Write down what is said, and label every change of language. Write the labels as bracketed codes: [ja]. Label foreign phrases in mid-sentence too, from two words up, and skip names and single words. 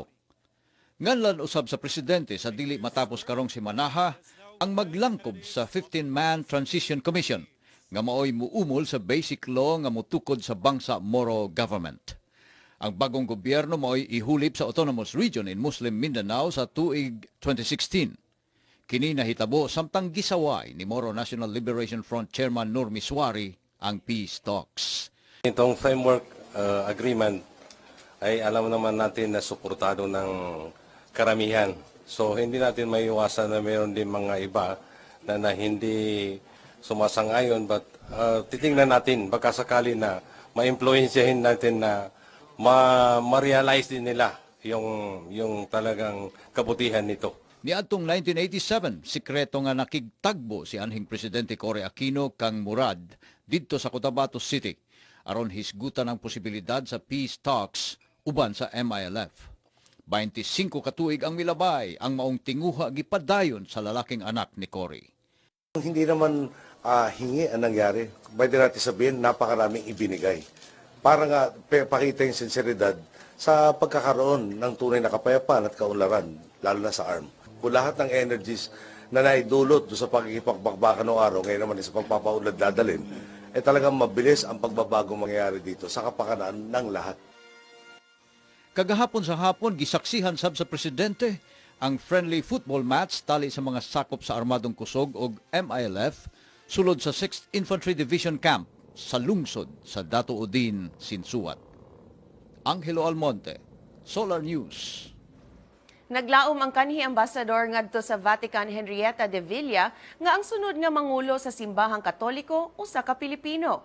[ceb] Nganlan usab sa presidente sa dili matapos karong simanaha ang maglangkob sa 15-man Transition Commission nga maoy muumol sa [en] basic law [ceb] nga mutukod sa Bangsa Moro government. Ang bagong gobyerno maoy ihulip sa Autonomous Region in Muslim Mindanao sa tuig 2016. Kini nahitabo samtang gisaway ni Moro National Liberation Front Chairman Nur Miswari ang [en] peace talks. [tl] Itong [en] framework agreement [tl] ay alam naman natin na suportado ng karamihan. So hindi natin maiiwasan na mayroon din mga iba na hindi sumasang-ayon, but titingnan natin baka sakali na ma-influensyahin natin na ma-realize din nila yung talagang kabutihan nito. [ceb] Niadtong 1987, sikreto nga nakigtagbo si anhing presidente Cory Aquino kang Murad didto sa Cotabato City aron hisgutan ang posibilidad sa [en] peace talks [ceb] uban sa MILF. 25 katuig ang milabay ang maong tinguha gipadayon sa lalaking anak ni Cory. [tl] Hindi naman hingi ang nangyari. Pwede natin sabihin, napakaraming ibinigay. Para nga pakita yung sinseridad sa pagkakaroon ng tunay na kapayapaan at kaunlaran, lalo na sa ARM. Kung lahat ng energies na naidulot doon sa pagkikipagbakbakan ng araw, ngayon naman sa pagpapaunlad dadalhin, talagang mabilis ang pagbabago mangyayari dito sa kapakanan ng lahat. [ceb] Kagahapon sa hapon, gisaksihan sab sa presidente ang [en] friendly football match [ceb] tali sa mga sakop sa Armadong Kusog o MILF sulod sa 6th Infantry Division Camp sa lungsod sa Dato Udin, Sinsuat. Angelo Almonte, Solar News. Naglaom ang kanhi ambasador ngadto sa Vatican Henrietta de Villa nga ang sunod nga mangulo sa simbahang Katoliko usa ka Pilipino.